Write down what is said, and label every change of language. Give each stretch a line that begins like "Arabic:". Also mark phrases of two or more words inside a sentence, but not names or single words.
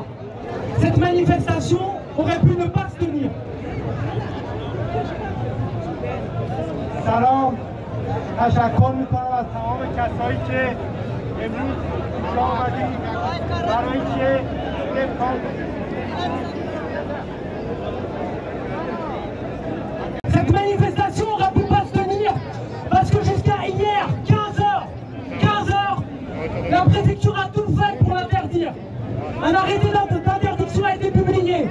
French: Cette manifestation aurait pu ne pas se tenir.
Persian: سلام تشکر میکنم از تمام کسایی که امروز اینجا آمدید برای اینکه
French: Cette manifestation aurait pu pas se tenir parce que jusqu'à hier, 15 heures, la préfecture a tout fait pour l'interdire. Un arrêté d'interdiction a été publié.